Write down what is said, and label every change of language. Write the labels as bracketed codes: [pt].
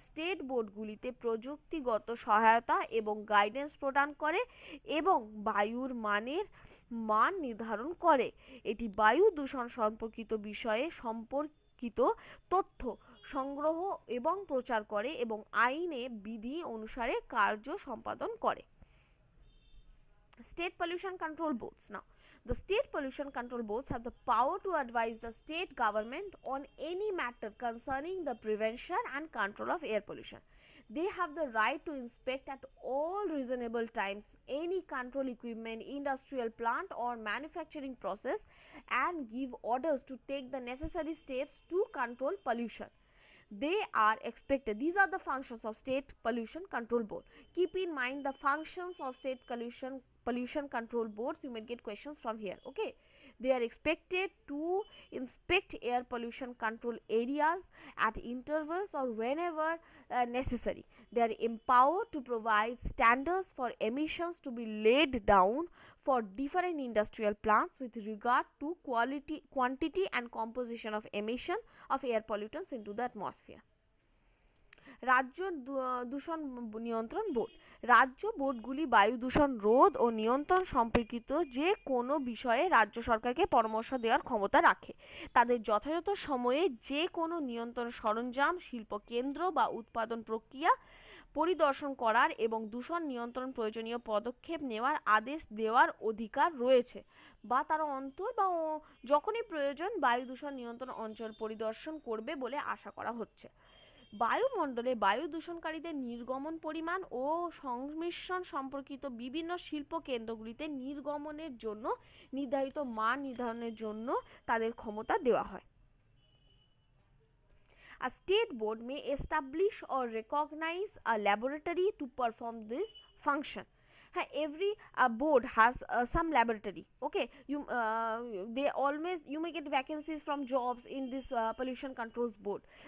[bn] State বোর্ডগুলিতে প্রযুক্তিগত সহায়তা এবং গাইডেন্স প্রদান করে এবং বায়ুর মান নির্ধারণ করে। এটি বায়ু দূষণ সম্পর্কিত বিষয়ে সম্পর্কিত তথ্য সংগ্রহ এবং প্রচার করে এবং আইনে বিধি অনুসারে কার্য সম্পাদন করে। [en] State pollution control boards. Now, the state pollution control boards have the power to advise the state government on any matter concerning the prevention and control of air pollution. They have the right to inspect at all reasonable times any control equipment, industrial plant or manufacturing process and give orders to take the necessary steps to control pollution. They are expected, these are the functions of state pollution control board. Keep in mind the functions of state pollution control boards, you may get questions from here. Okay, they are expected to inspect air pollution control areas at intervals or whenever necessary. They are empowered to provide standards for emissions to be laid down for different industrial plants with regard to quantity and composition of emission of air pollutants into the atmosphere. [bn] রাজ্য দূষণ নিয়ন্ত্রণ board, রাজ্য বোর্ডগুলি বায়ু দূষণ রোধ ও নিয়ন্ত্রণ সম্পর্কিত যে কোনো বিষয়ে রাজ্য সরকারকে পরামর্শ দেওয়ার ক্ষমতা রাখে। তাদের যথাযথ সময়ে যে কোনো নিয়ন্ত্রণ সরঞ্জাম, শিল্প কেন্দ্র বা উৎপাদন প্রক্রিয়া পরিদর্শন করার এবং দূষণ নিয়ন্ত্রণ প্রয়োজনীয় পদক্ষেপ নেওয়ার আদেশ দেওয়ার অধিকার রয়েছে, বা তারা বা যখনই প্রয়োজন বায়ু দূষণ নিয়ন্ত্রণ অঞ্চল পরিদর্শন করবে বলে আশা করা হচ্ছে। বায়ুমণ্ডলে বায়ু দূষণকারীদের নির্গমন পরিমাণ ও সংমিশ্রণ সম্পর্কিত বিভিন্ন শিল্প কেন্দ্রগুলিতে নির্গমনের জন্য নির্ধারিত মান নির্ধারণের জন্য তাদের ক্ষমতা দেওয়া হয়। [en] A state board may establish or recognize a laboratory to perform this function. Every board has some laboratory. Okay, you may get vacancies from jobs in this pollution controls board.